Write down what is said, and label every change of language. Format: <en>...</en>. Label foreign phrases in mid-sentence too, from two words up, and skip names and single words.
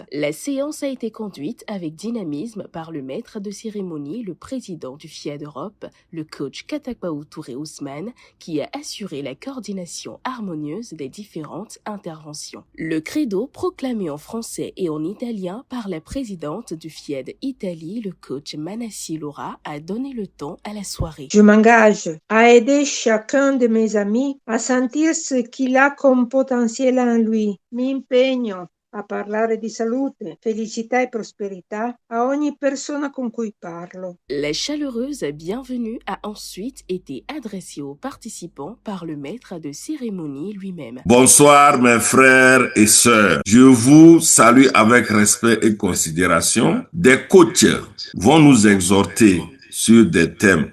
<fr>La séance a été conduite avec dynamisme par le maître de cérémonie, le président du FIED Europe, le coach Katakpaou Touré Ousmane, qui a assuré la coordination harmonieuse des différentes interventions. Le credo proclamé en français et en italien par la présidente du FIED Italie, le coach Manassi Laura, a donné le ton à la soirée. Je m'engage à aider chacun de mes amis a sentir ce qu'il a comme potentiel en lui.</fr> <it>Mi impegno a parlare di salute, felicità e prosperità a ogni persona con cui parlo.</it> <fr>La chaleureuse bienvenue a ensuite été adressée aux participants par le maître de cérémonie lui-même. Bonsoir mes frères et sœurs. Je vous salue avec respect et considération. Des coachs vont nous exhorter sur des thèmes.</fr>